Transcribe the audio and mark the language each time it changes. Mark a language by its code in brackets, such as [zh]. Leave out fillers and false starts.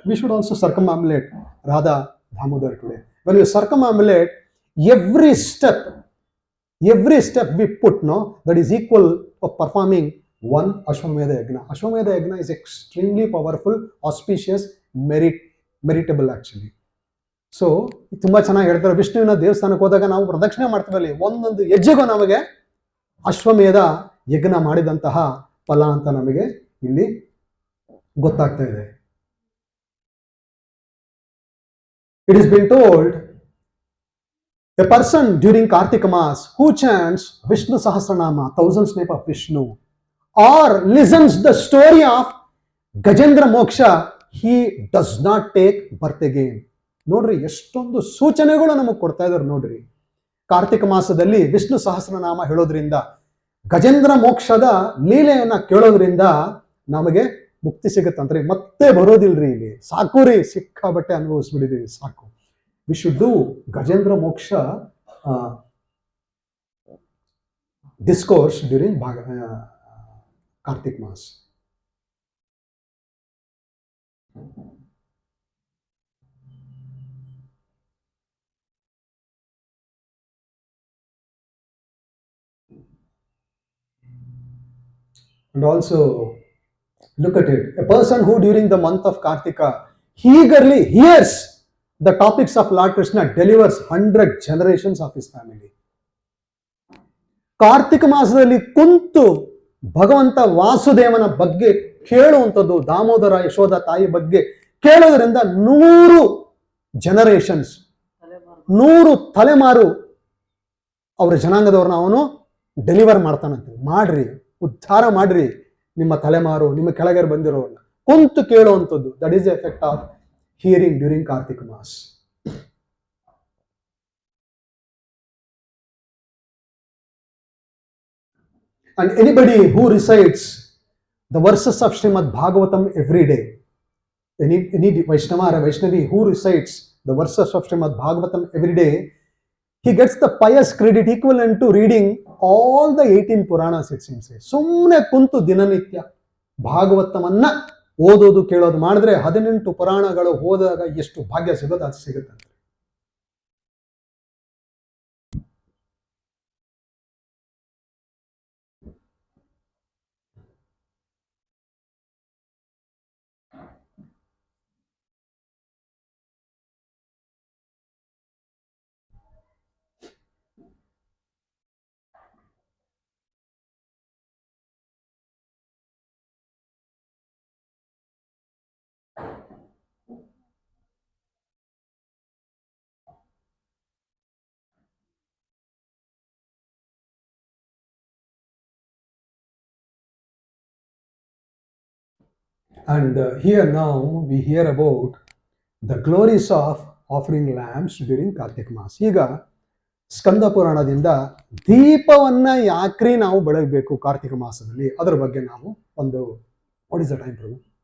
[en] We should also circumambulate Radha Damodar today. When you circumambulate, every step we put, no, that is equal of performing one Ashwamedha Yagna. Ashwamedha Yagna is extremely powerful, auspicious, meritable actually. [kn] So ತುಂಬಾ ಚೆನ್ನಾಗಿ ಹೇಳ್ತಾರೆ. ವಿಷ್ಣುವಿನ ದೇವಸ್ಥಾನಕ್ಕೆ ಹೋದಾಗ ನಾವು ಪ್ರದಕ್ಷಿಣೆ ಮಾಡ್ತೀವಲ್ಲಿ, ಒಂದೊಂದು ಹೆಜ್ಜೆಗೂ ನಮಗೆ ಅಶ್ವಮೇಧ ಯಜ್ಞ ಮಾಡಿದಂತಹ ಫಲ ಅಂತ ನಮಗೆ ಇಲ್ಲಿ ಗೊತ್ತಾಗ್ತಾ ಇದೆ. [en] It has been told, a person during Kartika Mass who chants Vishnu Sahasranama, 1000th name of Vishnu, or listens the story of Gajendra Moksha, he does not take birth again. [kn] ನೋಡ್ರಿ ಎಷ್ಟೊಂದು ಸೂಚನೆಗಳು ನಮಗೆ ಕೊಡ್ತಾ ಇದ್ದಾರೆ ನೋಡ್ರಿ. ಕಾರ್ತಿಕ ಮಾಸದಲ್ಲಿ ವಿಷ್ಣು ಸಹಸ್ರನಾಮ ಹೇಳೋದ್ರಿಂದ, ಗಜೇಂದ್ರ ಮೋಕ್ಷದ ಲೀಲೆಯನ್ನ ಕೇಳೋದ್ರಿಂದ ನಮಗೆ ಮುಕ್ತಿ ಸಿಗುತ್ತಂತ್ರಿ, ಮತ್ತೆ ಬರೋದಿಲ್ರಿ. ಇಲ್ಲಿ ಸಾಕು ರೀ, ಸಿಕ್ಕಾಬಟ್ಟೆ ಅನುಭವಿಸ್ಬಿಟ್ಟಿದೀವಿ, ಸಾಕು. [en] We should do Gajendra Moksha discourse during Kartik Mass. And also, look at it. A person who during the month of Kartika eagerly hears the topics of Lord Krishna delivers 100 generations of his family. [kn] Kartika ಮಾಸದಲ್ಲಿ ಕುಂತು ಭಗವಂತ ವಾಸುದೇವನ ಬಗ್ಗೆ ಕೇಳುವಂಥದ್ದು, ದಾಮೋದರ ಯಶೋಧ ತಾಯಿ ಬಗ್ಗೆ ಕೇಳೋದ್ರಿಂದ 100 generations, 100 ತಲೆಮಾರು ಅವರ ಜನಾಂಗದವ್ರನ್ನ ಅವನು ಡೆಲಿವರ್ ಮಾಡ್ತಾನಂತೆ. ಮಾಡ್ರಿ, ಉದ್ಧಾರ ಮಾಡ್ರಿ ನಿಮ್ಮ ತಲೆಮಾರು, ನಿಮ್ಮ ಕೆಳಗೆ ಬಂದಿರೋರನ್ನ ಕುಂತು ಕೇಳುವಂಥದ್ದು. [en] That is the effect of hearing during Kartika Maas. And anybody who recites the verses of Srimad Bhagavatam every day, any Vaishnava or Vaishnavi who recites the verses of Srimad Bhagavatam every day, he gets the pious credit equivalent to reading all the 18 Puranas, it seems. [kn] ಸುಮ್ಮನೆ ಕುಂತು ದಿನನಿತ್ಯ ಭಾಗವತವನ್ನ ಓದೋದು ಕೇಳೋದು ಮಾಡಿದ್ರೆ 18 ಪುರಾಣಗಳು ಓದಾಗ ಎಷ್ಟು ಭಾಗ್ಯ ಸಿಗೋದು ಅದು ಸಿಗುತ್ತೆ. [en] And here now we hear about the glories of offering lamps during Karthika Mass. [kn] ಈಗ ಸ್ಕಂದ ಪುರಾಣದಿಂದ ದೀಪವನ್ನ ಯಾಕ್ರಿ ನಾವು ಬೆಳಗಬೇಕು ಕಾರ್ತಿಕ ಮಾಸದಲ್ಲಿ, ಅದರ ಬಗ್ಗೆ ನಾವು ಒಂದು [en] what is the time [kn] Prabhu?